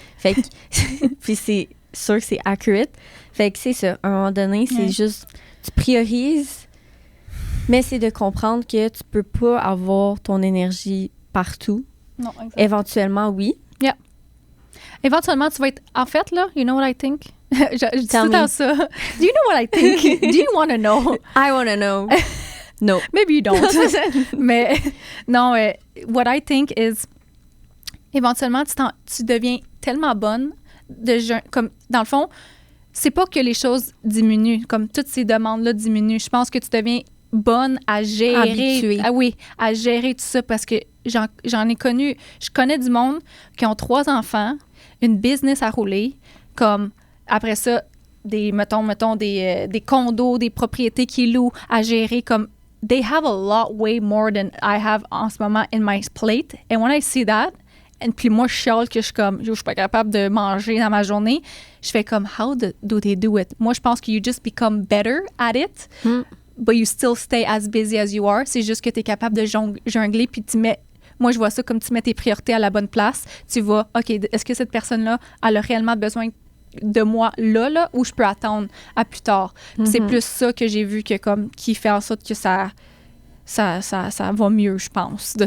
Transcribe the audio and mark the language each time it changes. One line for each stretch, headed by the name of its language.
French: Fait que, puis c'est sûr que c'est accurate. Fait que c'est ça. À un moment donné, c'est juste, tu priorises, mais c'est de comprendre que tu peux pas avoir ton énergie partout. Non, exactement. Éventuellement, oui.
English: Yeah.
French: Éventuellement, tu vas être... En fait, là,
English: you know what I think?
French: je dis tout le temps ça.
English: Do you know what I think? Do you want to know? I want to know. No. Maybe you don't.
French: Mais non,
English: what I think is...
French: Éventuellement, tu deviens tellement bonne comme, dans le fond, c'est pas que les choses diminuent, comme toutes ces demandes-là diminuent. Je pense que tu deviens bonne à gérer. Habituée. Ah oui, à gérer tout ça parce que j'en ai connu. Je connais du monde qui ont 3 enfants, une business à rouler, comme après ça, mettons, des condos, des propriétés qu'ils louent à gérer, comme
English: they have a lot way more than I have
French: en ce moment
English: in my plate. And when I see that,
French: puis moi, je chiale que je suis pas capable de manger dans ma journée. Je fais comme,
English: how do they do it?
French: Moi, je pense que
English: you just become better at it, but you still stay as busy as you are.
French: C'est juste que tu es capable de jongler, puis moi, je vois ça comme tu mets tes priorités à la bonne place. Tu vas, OK, est-ce que cette personne-là, elle a réellement besoin de moi là, ou je peux attendre à plus tard? C'est plus ça que j'ai vu qui fait en sorte que ça va mieux, je pense.